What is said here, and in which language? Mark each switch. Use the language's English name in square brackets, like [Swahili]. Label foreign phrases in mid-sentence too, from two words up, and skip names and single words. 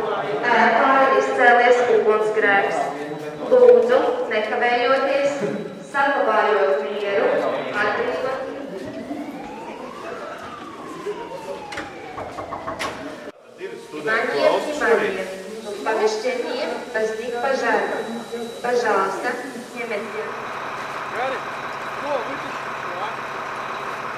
[Latvian] Ēkā ir izcēlies ugunsgrēks. Lūdzu, nekavējoties, saglabājot mieru, atbrīvot. [Russian] Внимание! В помещении возник пожар. Пожалуйста, немедленно. Гарик, вытащи.